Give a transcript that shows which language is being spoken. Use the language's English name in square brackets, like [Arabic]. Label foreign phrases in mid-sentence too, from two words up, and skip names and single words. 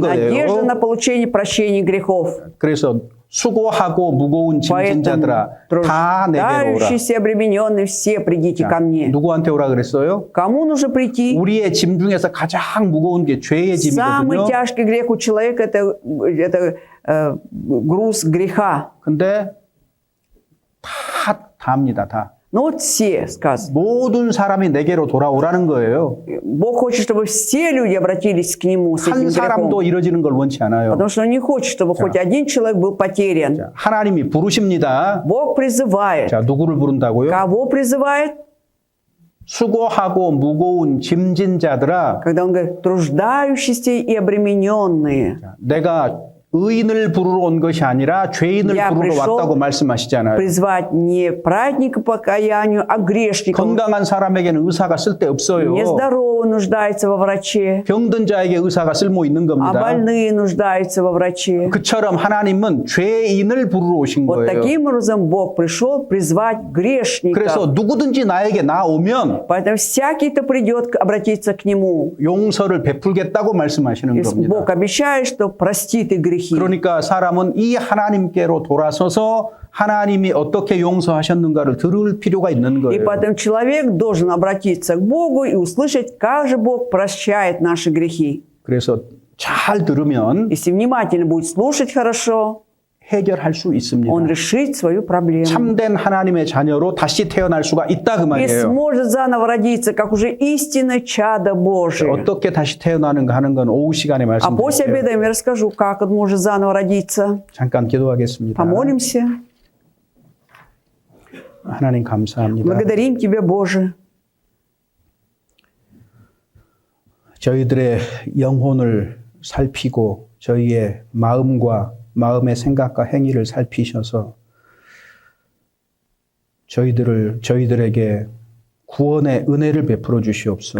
[Russian] Надежда [Korean] 거예요. [Russian] на получение прощения грехов. [Korean] 그래서 수고하고 무거운 짐진 [Russian] Поэтому [Korean] 자들아 다 내게로 오라. [Russian] труждающиеся, обремененные, все придите ко мне. [Korean] 누구한테 오라 그랬어요? [Russian] Кому нужно прийти? [Korean] 우리의 짐 중에서 가장 무거운 게 죄의 [Russian] Самый [Korean] 짐이거든요. [Russian] тяжкий грех у человека это груз греха. [Korean] 근데 다 합니다. 다. [Russian] Ну вот все сказано. [Korean] 모든 사람이 내게로 돌아오라는 거예요. [Russian] Бог хочет, чтобы все люди обратились к Нему с этим [Korean] 한 사람도 [Russian] грехом. [Korean] 이뤄지는 걸 원치 않아요. [Russian] Потому что Он не хочет, чтобы хоть один человек был потерян. [Korean] 하나님이 부르십니다. [Russian] Бог призывает. [Korean] 자, 누구를 부른다고요? [Russian] Кого призывает? [Korean] 수고하고 무거운 짐진 자들아, [Russian] Когда Он говорит: труждающиеся и обремененные. [Korean] 내가 의인을 부르러 온 것이 아니라 죄인을 [Russian] Я [Korean] 부르러 [Russian] пришел [Korean] 왔다고 말씀하시잖아요. [Russian] Призвать не праведника по покаянию, а грешников. [Korean] 건강한 사람에게는 의사가 쓸데없어요. [Russian] Нездоровый нуждается во враче, [Korean] 병든 자에게 의사가 쓸모 있는 [Russian] а [Korean] 겁니다. [Russian] больные нуждаются во враче. [Korean] 그처럼 하나님은 죄인을 부르러 오신 [Russian] Вот [Korean] 거예요. [Russian] таким образом Бог пришел призвать грешников. [Korean] 그래서 누구든지 나에게 나오면 [Russian] Поэтому всякий, кто придет обратиться к Нему, [Korean] 용서를 베풀겠다고 말씀하시는 [Russian] и [Korean] 겁니다. [Russian] Бог обещает, что простит их грехи. [Korean] 그러니까 사람은 이 하나님께로 돌아서서 하나님이 어떻게 용서하셨는가를 들을 필요가 있는 [Russian] И [Korean] 거예요. [Russian] поэтому человек должен обратиться к Богу и услышать, как же Бог прощает наши грехи. [Korean] 그래서 잘 들으면 [Russian] Если внимательно будет слушать хорошо, [Korean] 해결할 수 있습니다. [Russian] он решит свою проблему. [Korean] 참된 하나님의 자녀로 다시 태어날 수가 있다 그 [Russian] И [Korean] 말이에요. [Russian] сможет заново родиться, как уже истинное чадо Божие. [Korean] 어떻게 다시 태어나는가 하는 건 오후 시간에 [Russian] А после [Korean] 말씀드릴게요. [Russian] обеда я расскажу, как он может заново родиться. [Korean] 잠깐 기도하겠습니다. [Russian] Помолимся. [Korean] 하나님 감사합니다. [Russian] Благодарим Тебя, Боже. [Korean] 저희들의 영혼을 살피고 저희의 마음의 생각과 행위를 살피셔서 저희들에게 구원의 은혜를 베풀어 주시옵소서.